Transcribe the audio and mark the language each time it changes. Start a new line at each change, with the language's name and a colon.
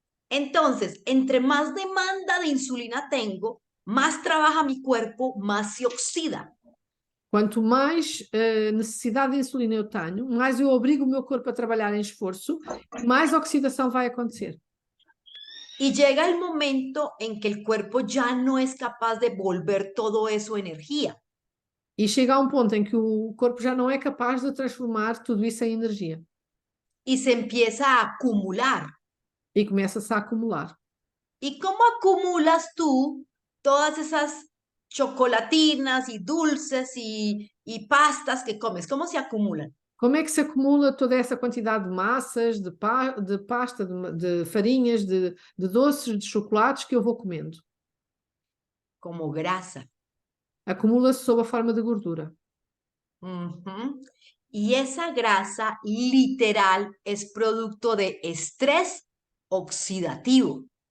Spanish: Entonces, entre más demanda de insulina tengo, más trabaja mi cuerpo, más se oxida.
Portuguese: Quanto mais necessidade de insulina eu tenho, mais eu obrigo o meu corpo a trabalhar em esforço, mais oxidação vai acontecer.
Spanish: Y llega el momento en que el cuerpo ya no es capaz de volver todo eso energía.
Portuguese: E chega a um ponto em que o corpo já não é capaz de transformar tudo isso em energia.
Spanish: Y se empieza a acumular.
Portuguese: E começa-se a acumular.
Spanish: ¿Y cómo acumulas tú todas esas chocolatinas y dulces y pastas que comes? ¿Cómo se acumulan?
Portuguese: Como é que se acumula toda essa quantidade de massas, de pasta, de farinhas, de doces, de chocolates que eu vou comendo?
Spanish: Como grasa.
Portuguese: Acumula-se sob a forma de gordura.
Spanish: Y esa grasa literal es producto de estrés oxidativo.